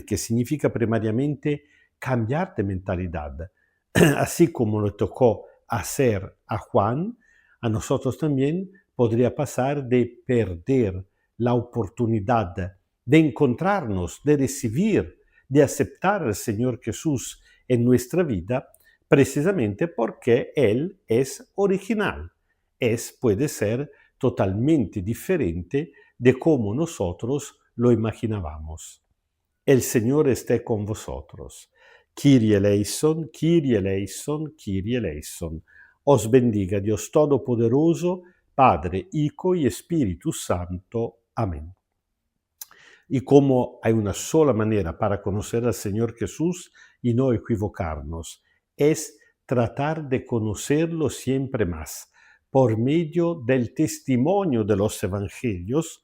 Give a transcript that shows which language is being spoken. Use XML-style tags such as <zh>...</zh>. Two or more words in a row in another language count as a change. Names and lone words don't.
<es>que significa primariamente cambiar de mentalidad, así como le tocó hacer a Juan, a nosotros también podría pasar de perder la oportunidad de encontrarnos, de recibir, de aceptar al Señor Jesús en nuestra vida, precisamente porque Él es original, puede ser totalmente diferente de como nosotros lo imaginábamos. El Señor esté con vosotros.</es> <el>Kyrie eleison, Kyrie eleison, Kyrie eleison.</el> <es>Os bendiga Dios Todopoderoso, Padre, Hijo y Espíritu Santo. Amén. Y como hay una sola manera para conocer al Señor Jesús y no equivocarnos, es tratar de conocerlo siempre más por medio del testimonio de los evangelios.</es>